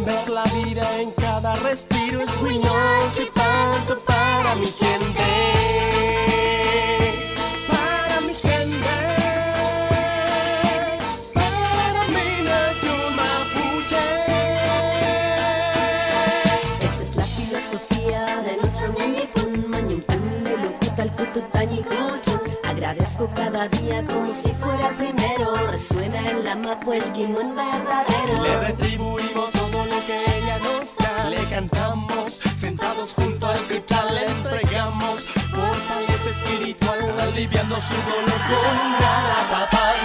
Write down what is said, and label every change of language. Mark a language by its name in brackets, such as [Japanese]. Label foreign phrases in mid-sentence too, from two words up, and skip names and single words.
[Spanish] Ver la vida en cada respiro. Es Guiñol tripando para mi gente. Para mi gente. Para mi nación mapuche. Esta es la filosofía de nuestro [Mapuche] ñañipun, mañimpun, lulucutal, cututañicutun. [Spanish] Agradezco cada día como si fuera el primero. Resuena en la mapa el guimón verdadero. Le retribuimos todo lo que ella nos da. Le cantamos, sentados junto al cristal. Le entregamos fortaleza espiritual, aliviando su dolor con un garapapay.